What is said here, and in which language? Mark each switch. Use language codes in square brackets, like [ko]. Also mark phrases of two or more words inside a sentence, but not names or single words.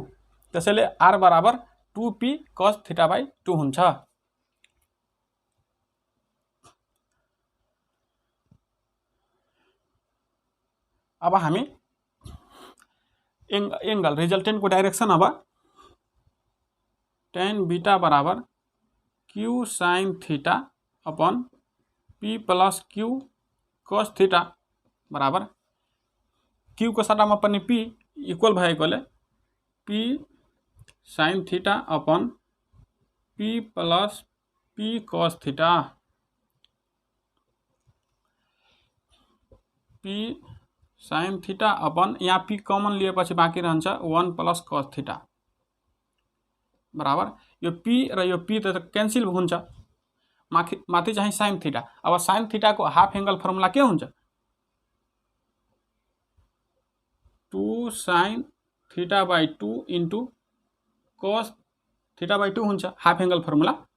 [ne] त्यसैले r बराबर 2p [en] cos theta by [ne] 2 हुन्छ। अब हामी [en] angle resultantको direction [ne] अब [en] tan beta [ne] बराबर q [en] sin theta upon p plus q cos theta [ne] बराबर q को सट्टामा पनि p इक्वल भएकोले p [en] sin theta upon p plus p cos theta, [ne] p [en] sin theta upon [ne] यहाँ p कमन लिएपछि बाँकी रहन्छ 1 [en] plus cos theta [ne] बराबर यो p र यो p त क्यान्सल हुन्छ, माथि चाहिँ [en] sin theta. [ne] अब [en] sin theta [ne] को [en] half angle formula [ne] के हुन्छ, 2 [en] sin theta by 2 into cos theta by [ne] 2 हुन्छ [en] half angle formula.